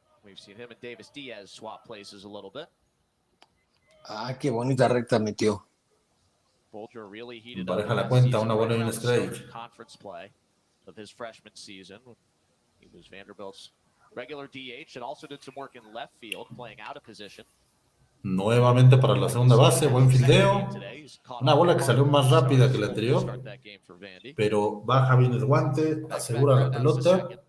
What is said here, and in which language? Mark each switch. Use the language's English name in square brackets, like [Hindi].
[English] We've seen him and Davis Diaz swap places a little bit. [Spanish] Ah, qué bonita recta metió. Pareja la cuenta, una buena y un strike. [English] Conference play of his freshman season. He was Vanderbilt's regular DH and also did some work in left field, playing out of position. [Spanish] Nuevamente para la segunda base, buen fildeo. Una bola que salió más rápida que la anterior, pero baja bien el guante, asegura la pelota.